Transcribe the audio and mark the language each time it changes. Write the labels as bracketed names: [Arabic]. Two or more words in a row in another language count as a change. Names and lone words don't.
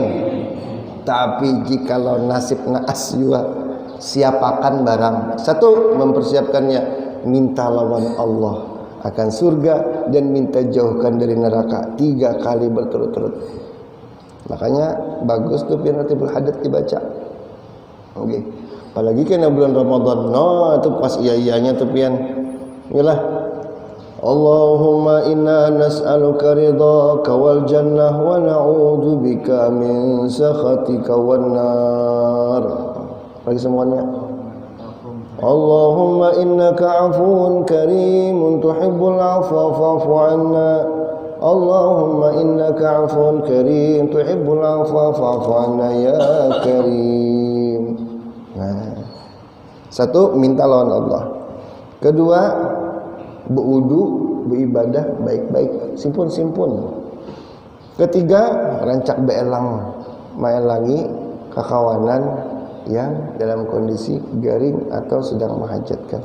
[Banjar] Tapi jikalau nasib naas juga, siapakan barang. Satu, mempersiapkannya, minta lawan Allah akan surga dan minta jauhkan dari neraka 3 kali berturut-turut. Makanya bagus tuh Ratibul Hadat dibaca. Oke. Apalagi kena bulan Ramadan. Itu pas iya-iyanya tuh pian. Yalah. [Arabic] اللهم إنا نسألك رضاك والجنة ونعوذ بك من سخطك والنار. [Banjar] Lagi semuanya. [Arabic] اللهم إنك عفو كريم تحب العفو فاعف عنا. اللهم إنك عفو كريم تحب العفو فاعف عنا يا كريم. [Banjar] Nah, satu, minta lawan Allah. Kedua, berwudu, beribadah baik-baik, simpun-simpun. Ketiga, rancak beelang, maelangi kakawanan yang dalam kondisi garing atau sedang menghajatkan.